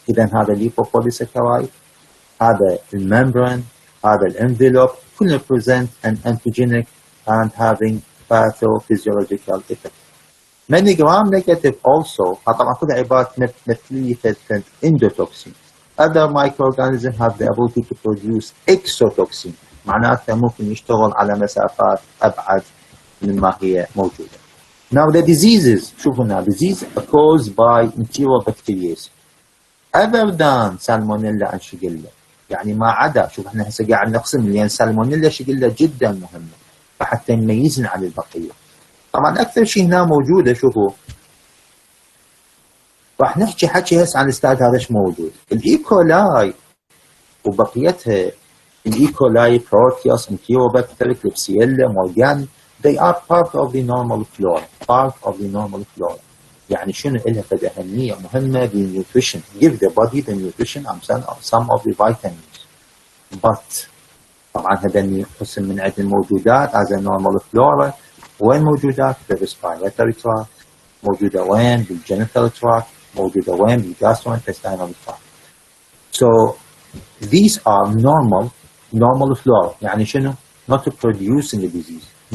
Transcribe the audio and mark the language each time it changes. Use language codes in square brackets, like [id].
[ar] إذا هذا الليبوبوليساكرايد، هذا الممبران، هذا الانفلوب كله [en] present an antigenic and having pathophysiological effect. Many gram-negative also [ar] طبعا كلها عبارات مثلية endotoxin. [en] Other microorganisms have the ability to produce exotoxin، [ar] معناته ممكن يشتغل على مسافات أبعد مما هي موجودة. [en] Now the diseases [ar] شوفوا هنا [en] disease caused by enterobacteriaceae other than salmonella and shigella، [ar] يعني ما عدا. شوف احنا هسه قاعد نقسم لان سالمونيلا شيجيلا جدا مهمه فحتى نميزن عن البقيه. طبعا اكثر شيء هنا موجوده شوفوا راح نحكي حكي هسه عن الاستاذ هذا ايش موجود. الايكولاي وبقيتها الايكولاي بروتيوس انتيروبكتر كليبسيلا مورغاني [en] they are part of the normal flora. [ar] يعني شنو إلها فد أهمية مهمة بالنيوتريشن. [en] give the body the nutrition and some of the vitamins. but [ar] طبعا هذا قسم من عدة الموجودات [en] as a normal flora. [ar] وين موجودات؟ في respiratory tract، موجودة وين؟ بالgenital tract، موجودة وين؟ بالgastrointestinal tract. [en] so these are normal flora. [ar] يعني شنو؟ [en] not producing a disease.